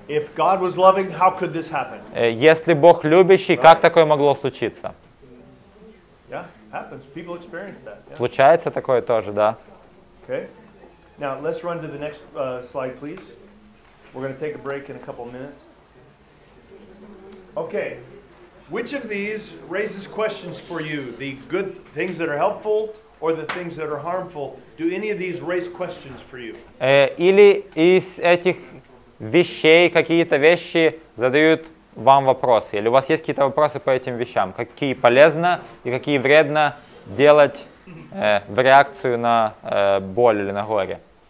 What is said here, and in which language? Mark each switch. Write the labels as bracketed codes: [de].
[en] If God was loving, how could this happen? [ru] Если Бог любящий, как такое могло случиться? [en] Yeah, happens. People experience that. Yeah. [ru] Случается такое тоже, да. [en] Okay. Now let's run to the next slide, please. We're going to take a break in a couple of minutes. Okay. Which of these raises questions for you? The good things that are helpful or the things that are harmful? Do any of these raise questions for you? [ru] Или из этих вещей какие-то вещи задают вам вопросы? Или у вас есть какие-то вопросы по этим вещам? Какие полезно и какие вредно делать в реакцию на боль или на горе?